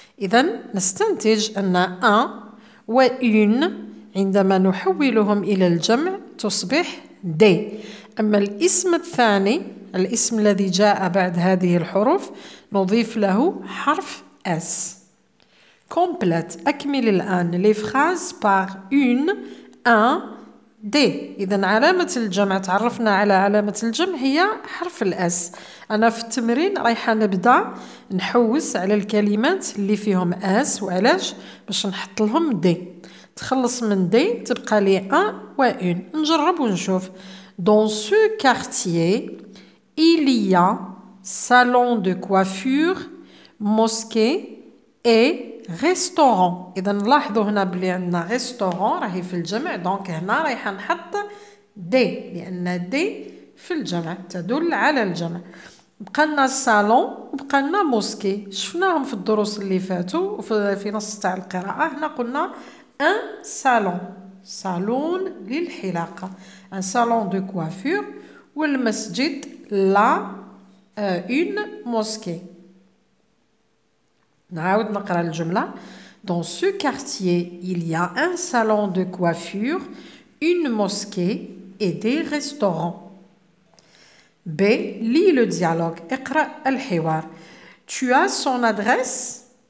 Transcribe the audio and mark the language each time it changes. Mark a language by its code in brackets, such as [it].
[ar] إذن نستنتج أن un و une عندما نحولهم إلى الجمع تصبح دي. أما الاسم الثاني، الاسم الذي جاء بعد هذه الحروف، نضيف له حرف S. [fr] Complète. [ar] أكمل الآن [fr] les phrases par une, un, des. [ar] إذن علامة الجمع، تعرفنا على علامة الجمع هي حرف الأس. أنا في التمرين رايحة نبدأ نحوس على الكلمات اللي فيهم أس. وعلاش؟ باش نحط لهم دي. تخلص من دي تبقى لي un و une. نجرب ونشوف. [fr] Dans ce quartier, il y a salon de coiffure, mosquée et restaurant. [ar] إذا نلاحظوا هنا بلي عندنا restaurant راهي في الجمع، دونك هنا رايحة نحط دي لأن دي في الجمع تدل على الجمع. بقى لنا الصالون وبقى لنا موسكي، شفناهم في الدروس اللي فاتوا وفي نص تاع القراءة. هنا قلنا ان صالون، صالون للحلاقة، ان صالون دو كوافور، والمسجد لا une mosquée. نعاود نقرا الجملة. [fr] Dans ce quartier, il y a un salon de coiffure, une mosquée et des restaurants. B. Lis le dialogue. [ar] اقرأ الحوار. [fr] Tu as son adresse?